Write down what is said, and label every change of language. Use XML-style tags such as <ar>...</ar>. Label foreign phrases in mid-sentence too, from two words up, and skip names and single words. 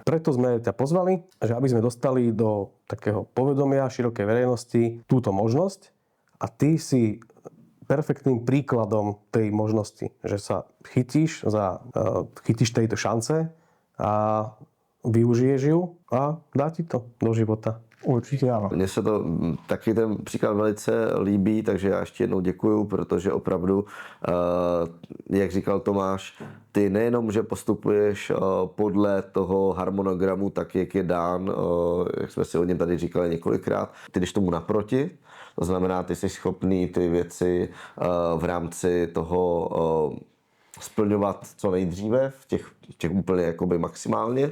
<sk>Preto sme ťa pozvali, že aby sme dostali do takého povedomia širokej verejnosti túto možnosť a ty si perfektným príkladom tej možnosti, že sa chytíš tejto šance a využiješ ju a dá ti to do života.</sk> <cs>Určitě ano. Mně se to taky ten příklad velice líbí, takže já ještě jednou děkuju, protože opravdu, jak říkal Tomáš, ty nejenom, že postupuješ podle toho harmonogramu tak, jak je dán, jak jsme si o něm tady říkali několikrát, ty jdeš tomu naproti, to znamená, ty jsi schopný ty věci v rámci toho splňovat co nejdříve, v těch úplně jakoby maximálně.</cs>